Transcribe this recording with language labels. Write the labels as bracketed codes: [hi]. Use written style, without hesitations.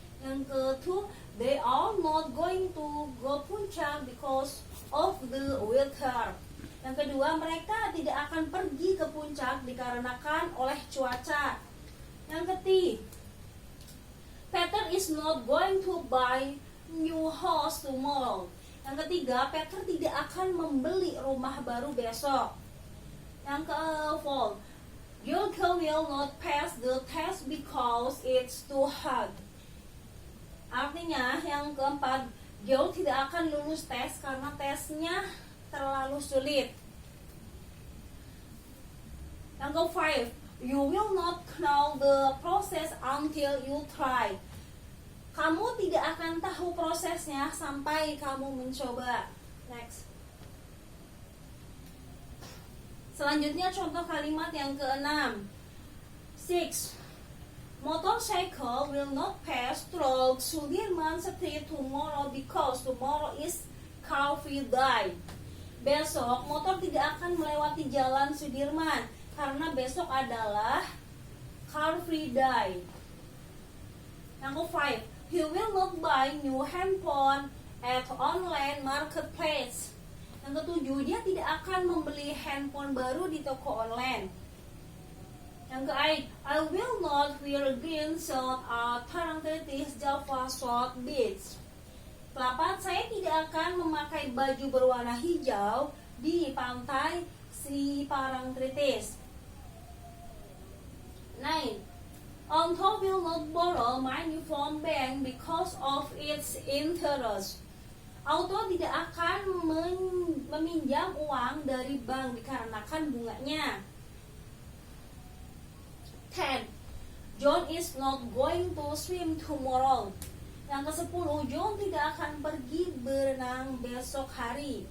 [id] Yang ke-2, [en] they are not going to go puncak because of the weather. [id] Yang kedua, mereka tidak akan pergi ke puncak dikarenakan oleh cuaca. Yang ketiga, [en] Peter is not going to buy new house tomorrow. [id] Yang ketiga, Peter tidak akan membeli rumah baru besok. Yang ke-4, [en] Yulka will not pass the test because it's too hard. [id] Artinya, yang keempat, Yul tidak akan lulus tes karena tesnya terlalu sulit. Yang ke-5, [en] you will not know the process until you try. [id] Kamu tidak akan tahu prosesnya sampai kamu mencoba. [en] Next. [id] Selanjutnya contoh kalimat yang ke-6. 6. [en] Motorcycle will not pass through Sudirman Street tomorrow because tomorrow is car free day. [id] Besok motor tidak akan melewati jalan Sudirman karena besok adalah car free day. Yang ke-5, [en] he will not buy new handphone at online marketplace. [id] Yang ke-7, dia tidak akan membeli handphone baru di toko online. Yang ke-8, [en] I will not wear green shirt at Parangtritis Java South Beach. [id] Ke-8, saya tidak akan memakai baju berwarna hijau di pantai si Parangtritis. 9. [en] Anto will not borrow money from bank because of its interest. [id] Auto tidak akan meminjam uang dari bank dikarenakan bunganya. 10. [en] John is not going to swim tomorrow. [id] Yang ke-10, John tidak akan pergi berenang besok hari.